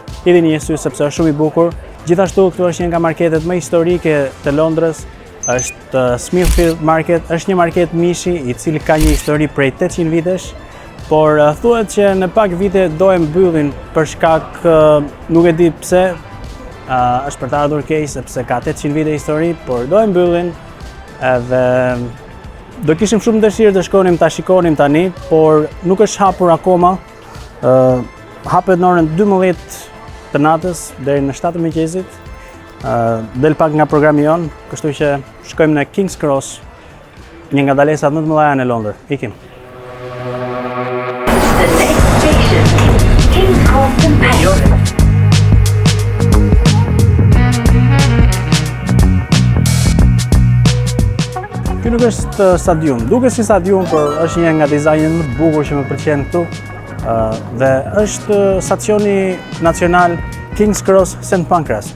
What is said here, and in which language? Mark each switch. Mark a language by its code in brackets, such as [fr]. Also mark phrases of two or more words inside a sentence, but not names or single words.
[sq] Hidhni një sy sepse është shumë i bukur. Gjithashtu këtu është një nga marketet më historike të Londrës, është Smithfield Market, është një market mishi i cili ka një histori prej 800 vitesh, por thuhet që në pak vite do e mbyllin për shkak nuk e di pse, është për të ardhur keq sepse ka 800 vite histori, por do e mbyllin edhe do kishim shumë dëshirë të shkonim ta shikonim tani, por nuk është hapur akoma. Hapet në orën 12 të natës deri në 7 të mëngjesit. Del pak nga programi jon, kështu që shkojmë në King's Cross, një nga dalesat më të mëdha në Londër. Ikim. [en] The next station is King's Cross Companion. [sq] Ky nuk është stadium, duket si stadium, por është një nga dizajnet më të bukur që më pëlqen këtu. Dhe është stacioni nacional King's Cross St. Pancras.